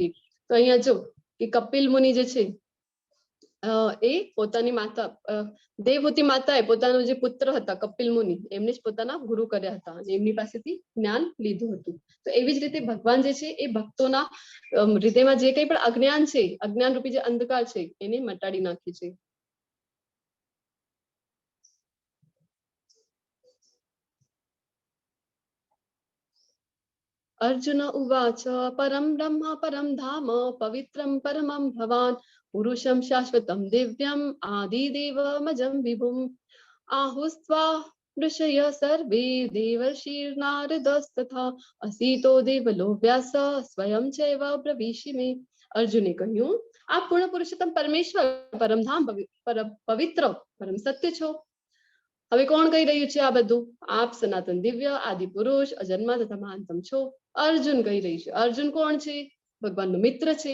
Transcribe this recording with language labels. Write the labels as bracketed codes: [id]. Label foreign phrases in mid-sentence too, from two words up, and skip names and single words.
[gu] તો અહીંયા જો કે કપિલ મુનિ જે છે એ પોતાની માતા દેવહૂતિ માતાએ પોતાનો જે પુત્ર હતા કપિલ મુનિ એમને જ પોતાના ગુરુ કર્યા હતા અને એમની પાસેથી જ્ઞાન લીધું હતું. તો એવી જ રીતે ભગવાન જે છે એ ભક્તોના હૃદયમાં જે કઈ પણ અજ્ઞાન છે, અજ્ઞાન રૂપી જે અંધકાર છે એને મટાડી નાખે છે. [sa] अर्जुन उवाच परम ब्रह्म परम धाम पवित्रम परमं भवान् पुरुषं शाश्वतं दिव्यम् आदिदेवमजं विभुम् आहुस्त्वा ऋषय सर्वे देवर्षिर्नारदस्तथा असीतो देवलो व्यास स्वयं चैव ब्रवीषि मे. [gu] અર્જુને કહ્યું આપ પૂર્ણ પુરુષોત્તમ પરમેશ્વર પરમધામ પવિત્ર પરમ સત્ય છો. હવે કોણ કહી રહ્યું છે આ બધું? આપ સનાતન દિવ્ય આદિ પુરુષ અજન્મા તથા મહાનતમ છો. અર્જુન કહી રહી છે. અર્જુન કોણ છે? ભગવાનનો મિત્ર છે.